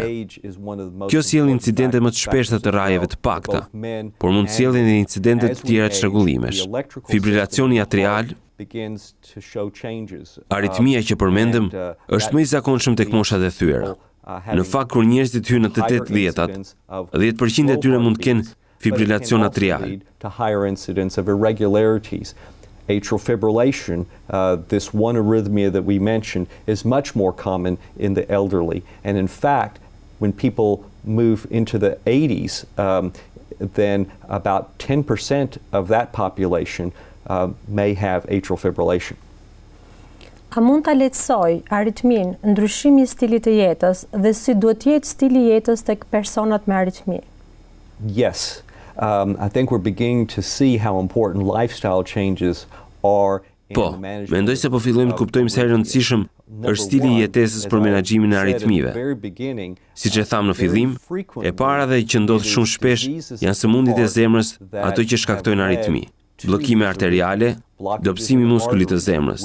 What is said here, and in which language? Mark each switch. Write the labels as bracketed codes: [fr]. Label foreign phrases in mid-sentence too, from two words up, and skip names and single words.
[sq] Kjo sjell incidente më të shpeshta të rrajeve të pakta, por mund të sjellë edhe incidente të tjera çrregullimesh. Fibrilacioni atrial, aritmia që përmendëm, është më i zakonshëm tek moshat e thyera. Në fakt, kur njerëzit hyn në të 80-10-tat, 10% e tyre mund të kenë fibrilacion atrial. [en] Atrial fibrillation, this one arrhythmia that we mentioned, is much more common in the elderly. And in fact, when people move into the 80s, then about 10% of that population may have atrial fibrillation. [sq] A mund ta lehtësoj aritmin ndryshimi i stilit të jetës dhe si duhet jetë stili i jetës tek personat me aritmi? [en] Yes. I think we're beginning to see how important lifestyle changes are in the management. [sq] Mendoj se po fillojmë të kuptojmë sa i rëndësishëm është stili i jetesës për menaxhimin e aritmive. Siç e tham në fillim, e para dhe që ndodh shumë shpesh janë sëmundjet e zemrës, ato që shkaktojnë aritmi. Bllokime arteriale, dobësimi i muskulit të zemrës.